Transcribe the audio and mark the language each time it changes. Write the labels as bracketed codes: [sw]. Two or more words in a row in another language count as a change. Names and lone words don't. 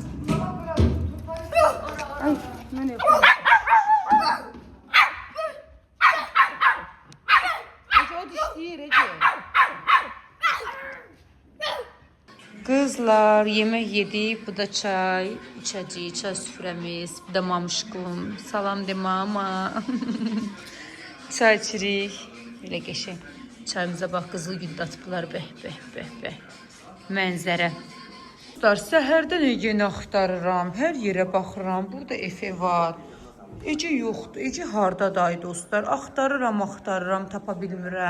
[az] Ay, mənə yox. O dişləyir, Ece. [tr] Kızlar yemek yedik, [az] bu da çay, içəcəyik, çay süfrəmiz, bu da mamışqum, salam de mama. Çay içirik, belə qəşəng. Çayımıza bax, qızıl gül atıblar, bəh, bəh, bəh, bəh. Mənzərə. Dostlar, səhərdən Ece'ni axtarıram, hər yerə baxıram, burada Efe var. Ece yoxdur, Ece hardadır dostlar, axtarıram, tapa bilmirəm.